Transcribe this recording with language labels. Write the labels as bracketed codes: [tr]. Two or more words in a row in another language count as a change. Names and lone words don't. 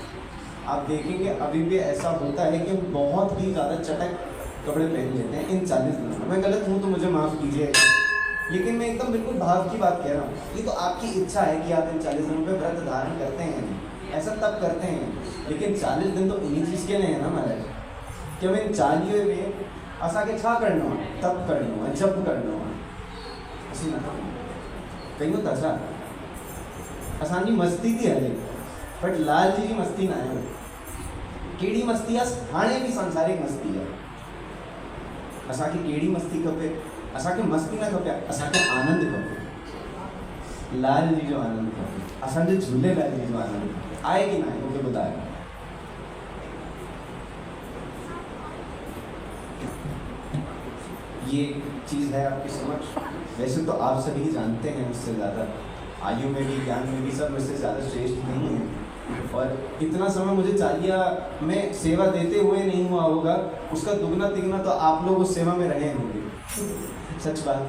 [hi] आप देखेंगे अभी भी ऐसा होता है कि हम बहुत ही ज़्यादा चटक कपड़े पहन लेते हैं इन 40 दिनों में। मैं गलत हूँ तो मुझे माफ़ कीजिए, लेकिन मैं एकदम बिल्कुल भाव की बात कह रहा हूँ। ये तो आपकी इच्छा है कि आप इन 40 दिनों में व्रत धारण करते हैं, ऐसा तब करते हैं, लेकिन 40 दिन तो इन्हीं चीज़ के लिए है ना महाराज, कि हम इन 40 में [sd] असांखे छा करिणो आहे, तप करिणो आहे, जप करिणो आहे। असीं न कयूं था छा? असांजी मस्ती थी हले, बट लाल जी मस्ती ना आहे। कहिड़ी मस्ती आहे? हाणे बि संसारिक मस्ती आहे। असांखे कहिड़ी मस्ती खपे? असांखे मस्ती न खपे, असांखे आनंद खपे। लाल जी जो आनंद खपे, असांजे झूलेलाल जी जो आनंद खपे। आहे कि ना आहे मूंखे ॿुधायो। [hi] ये चीज़ है आपके समक्ष। वैसे तो आप सभी जानते हैं मुझसे ज़्यादा, आयु में भी ज्ञान में भी सब मुझसे ज़्यादा श्रेष्ठ नहीं है, और इतना समय मुझे चालिया में सेवा देते हुए नहीं हुआ होगा, उसका दुगना तिगना तो आप लोग उस सेवा में रहे होंगे, सच बात।